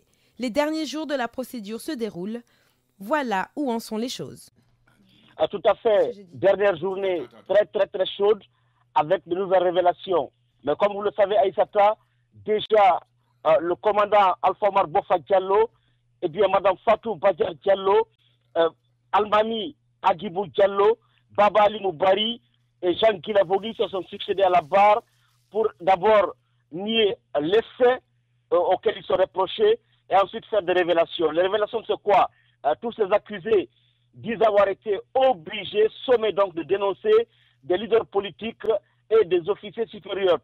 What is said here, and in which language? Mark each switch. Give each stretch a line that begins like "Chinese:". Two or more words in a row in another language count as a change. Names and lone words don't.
French: Les derniers jours de la procédure se déroulent. Voilà où en sont les choses. Tout à fait. Dernière journée très chaude avec de nouvelles révélations. Mais comme vous le savez, Aïssata, déjà le commandant Alpha Omar Bofa Diallo, et bien Madame Fatou Badjar Diallo, Almami Agibou Diallo, Baba Ali Moubari et Jean Guilavogui se sont succédés à la barre pour d'abord nier les faits auxquels ils sont reprochés et ensuite faire des révélations. Les révélations, c'est quoi? Tous ces accusés disent avoir été obligés, sommés donc de dénoncer des leaders politiques et des officiers supérieurs.